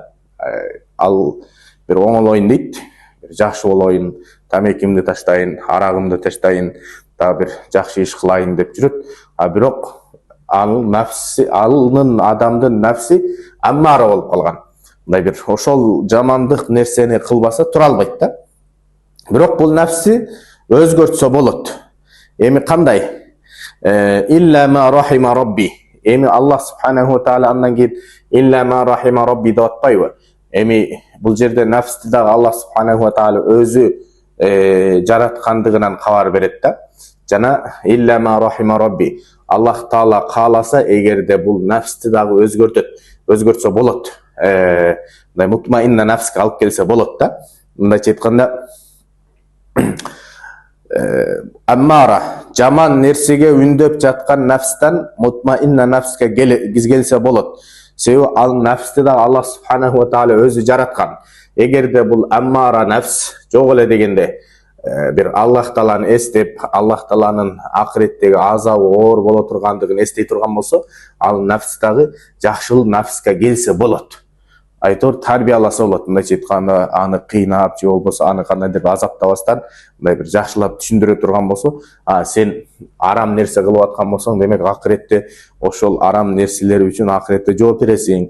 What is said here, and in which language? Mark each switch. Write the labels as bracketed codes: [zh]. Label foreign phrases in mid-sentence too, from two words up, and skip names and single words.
[ky] Ал бир оңолоюн дейт, бир жакшы болоюн, тамекимди таштайын, арагымды таштайын, дагы бир жакшы иш кылайын деп жүрөт. Бирок анын адамдын nafsi аммара болуп калган. Мындай бир ошол жамандык нерсени кылбаса тура албайт да. Бирок бул nafsi өзгөртсө болот. Эми кандай? [ar] إلا ما رحم ربي. [ky] Эми Аллах [ar] سبحانه وتعالى [ky] андан кийин [ar] إلا ما رحم ربي [ky] деп атпайбы? Эми бул жерде nafsти дагы Аллах [ar] سبحانه وتعالى [ky] өзү жараткандыгынан кабар берет да. [ar] Жана إلا ما رحم ربي. [ky] Аллах Таала кааласа, эгерде бул nafsти дагы өзгөртсө болот. Мындай мутмаинна nafска алып келсе болот да. Мындайча айтканда аммара жаман нерсеге үндөп жаткан nafстан мутмаинна nafска келсе болот. Себеби ал nafсти дагы Аллах [ar] سبحانه وتعالى [ky] өзү жараткан. Эгерде бул аммара nafs жок эле дегенде бир Аллах Тааланы эстеп, Аллах Тааланын акыреттеги азабы оор боло тургандыгын эстей турган болсо, ал nafs дагы жакшыл nafска келсе болот. Айтор тарбияласа болот. Мындайча айтканда аны кыйнап же болбосо аны кандайдыр азаптабастан мындай бир жакшылап түшүндүрө турган болсо, сен арам нерсе кылып аткан болсоң, демек акыретте ошол арам нерселер үчүн акыретте жооп бересиң.